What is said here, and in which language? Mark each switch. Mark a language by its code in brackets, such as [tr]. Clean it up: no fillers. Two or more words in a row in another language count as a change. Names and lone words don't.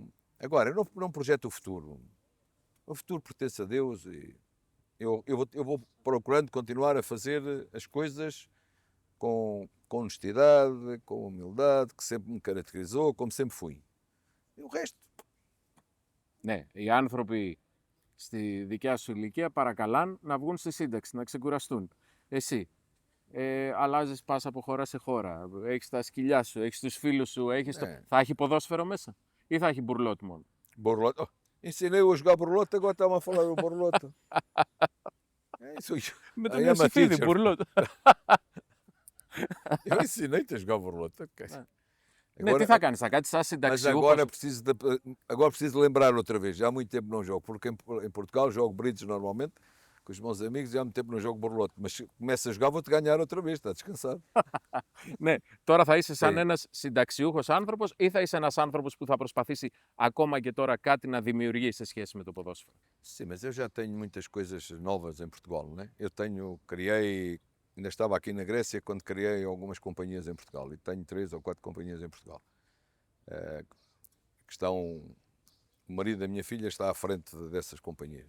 [pt] Agora, eu não projeto o futuro. O futuro pertence a Deus e eu vou procurando continuar a fazer as coisas com honestidade, com humildade, que sempre me caracterizou, como sempre fui. E o resto... [el] Ναι, οι άνθρωποι στη δικιά σου ηλικία παρακαλάν να βγουν στη σύνταξη, να ξεκουραστούν. Εσύ αλλάζεις, πας από χώρα σε χώρα, έχεις τα σκυλιά σου, έχεις τους φίλους σου, θα έχει ποδόσφαιρο μέσα ή θα έχει μπουρλότ μόνο? [pt] Borlote. Ensinei-o a jogar borlote, agora está-me a falar do borlote. É isso. [el] Με τον Ιωσήφιδη, μπουρλότ. [pt] Eu ensinei-te a jogar borlote. Okay. [el] Ναι, τι θα κάνεις, θα κάτσεις σαν συνταξιούχος? [pt] Mas agora preciso lembrar outra vez. Já há muito tempo não jogo, porque em Portugal jogo bridge normalmente com os meus amigos e há muito tempo não jogo borlote. Mas se começo a jogar vou-te ganhar outra vez, está descansado. [el] Ναι, τώρα θα είσαι σαν ένας συνταξιούχος άνθρωπος ή θα είσαι ένας άνθρωπος που θα προσπαθήσει ακόμα και τώρα κάτι να δημιουργήσει σε σχέση με το ποδόσφαιρο? [pt] Sim, mas eu já tenho muitas coisas novas em Portugal, não é? Criei, ainda estava aqui na Grécia quando criei algumas companhias em Portugal e tenho 3 ou 4 companhias em Portugal. O marido da minha filha está à frente dessas companhias.